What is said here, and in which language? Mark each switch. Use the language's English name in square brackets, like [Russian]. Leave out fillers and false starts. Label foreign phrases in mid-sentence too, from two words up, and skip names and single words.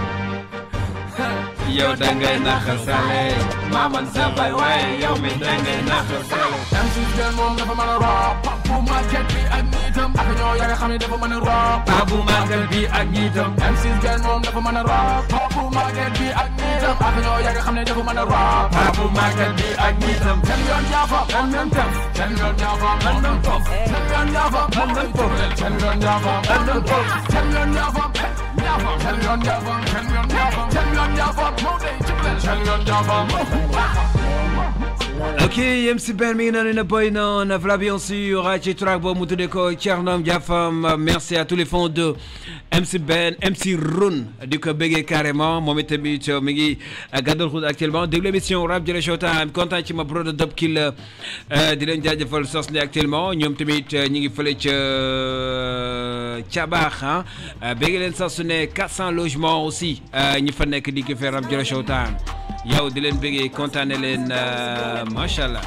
[Wolof] yow dangay naxa sale maa man sa bay waaye yow mi dangay naxa sale MC Ben moom dafa mën a rap Papu market bi ak nitam ak ñoo yaa nga xam ne dafa mën a rap Papu market bi ak nitam MC Ben moom dafa mën a rap Papu market bi ak nitam ak ñoo yaa nga xam ne dafa mën a rap Papu market bi ak nitam ten yoon jaafa on non top ten yoon jaafa on non top ten yoon jaafa on non top ten yoon jaafa on non top ten yoon jaafa ten yoon jaafa ten yoon jaafa ten yoon jaafa moo day jublel ten yoon jaafa ok MC Ben mi ngi noonu ne boy noonu [French] voilà bien sûr [Wolof] ci track boobu mu tuddee ko Thierno Diafam [French] merci à tous les fans de [Wolof] MC Ben MC Run di ko bëggee carrément moom itamit mi ngi gàddal xut actuellement déglu émission rap jële Showtime kontaan ci ma brother Dop Kill di leen jaajëfal sos ni actuellement ñoom tamit ñi ngi fële ca baax ah bëgg leen sax su ne 400 [French] logements aussi [Wolof] ñi fa nekk di ko faire rap jële Showtime yow di leen bëggee kontaane leen [Arabic] ما شاء الله.